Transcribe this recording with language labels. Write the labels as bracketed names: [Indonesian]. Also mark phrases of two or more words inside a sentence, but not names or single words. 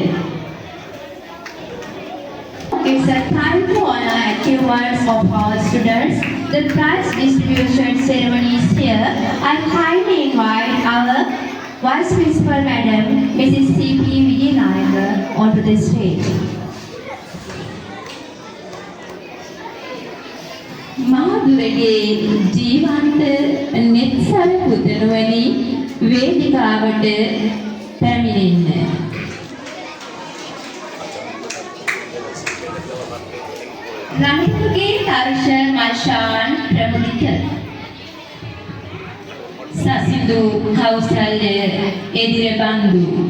[English] It's a time to honor achievements of our students. The prize distribution ceremony is here. I kindly invite our Vice Principal Madam, Mrs. C.P. Vijayanayaka, onto the stage. [Sinhala] මාදුරගේ ජීවන්ත නෙත්සල් පුතණුවනි වේදිකාවට පැමිණෙන්න. Ranithuge Tarshan Mashan Pramudita. සසිඳු කෞසල්‍ය එදිරබන්දු.